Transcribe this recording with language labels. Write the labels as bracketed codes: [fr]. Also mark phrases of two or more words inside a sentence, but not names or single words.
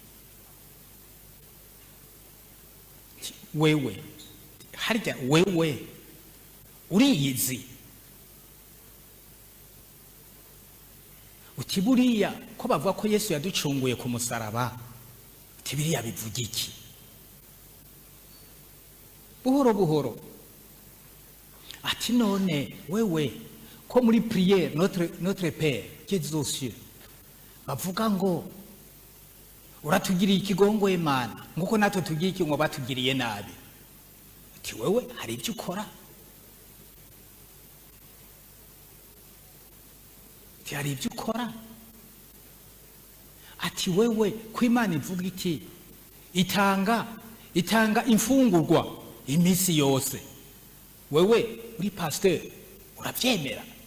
[rw] Wewe harya wewe uriyizi, uti buriya ko bavuga ko Yesu yaducunguye ku musaraba, uti biriya bivuga iki? Buhoro buhoro ati none wewe ko muri [fr] prière notre Père qui est aux cieux [rw] bavuga ngo uratugiriye ikigongwe Mana nguko natwe tugiye iki ngo batugiriye nabi. Ati wewe hari ibyo ukora, ati hari ibyo ukora. Ati wewe ko Imana ivuga iki itanga imfungurwa iminsi yose, wewe uri pasteur urabyemera?